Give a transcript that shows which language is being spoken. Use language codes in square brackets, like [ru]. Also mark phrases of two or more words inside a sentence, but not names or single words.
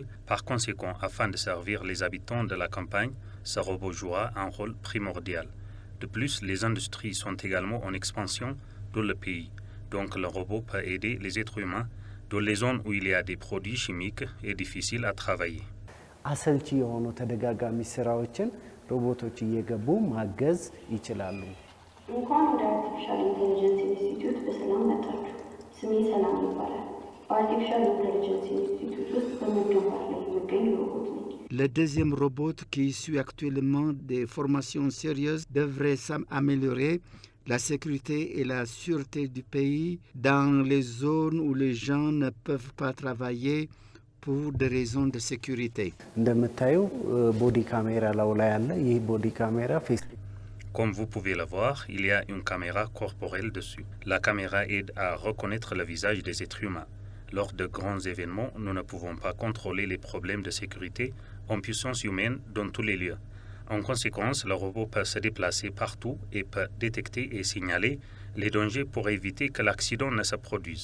[fr] Par conséquent, afin de servir les habitants de la campagne, ce robot jouera un rôle primordial. De plus, les industries sont également en expansion dans le pays. Donc, le robot peut aider les êtres humains dans les zones où il y a des produits chimiques et difficiles à travailler. [am] አሰልቺ የሆኑ ተደጋጋሚ ስራዎችን ሮቦቶች እየገቡ ማገዝ ይችላሉ። እንኳን ወደ አርቲፊሻል ኢንተለጀንስ ኢንስቲትዩት በሰላም መጣችሁ። ስሜ ሰላም ይባላል። በአርቲፊሻል ኢንተለጀንስ ኢንስቲትዩት ውስጥ በመገንባት ላይ የሚገኝ ሮቦት ነኝ። [fr] Le deuxième robot qui suit actuellement des formations sérieuses devrait s'améliorer la sécurité et la sûreté du pays dans les zones où les gens ne peuvent pas travailler pour des raisons de sécurité. [am] እንደምታዩ [en] body camera [am] ላይ ያለ ይህ [en] body camera face [fr] Comme vous pouvez le voir, il y a une caméra corporelle dessus. La caméra aide à reconnaître le visage des êtres humains. Lors de grands événements, nous ne pouvons pas contrôler les problèmes de sécurité en puissance humaine dans tous les lieux. En conséquence, le robot peut se déplacer partout et peut détecter et signaler les dangers pour éviter que l'accident ne se produise.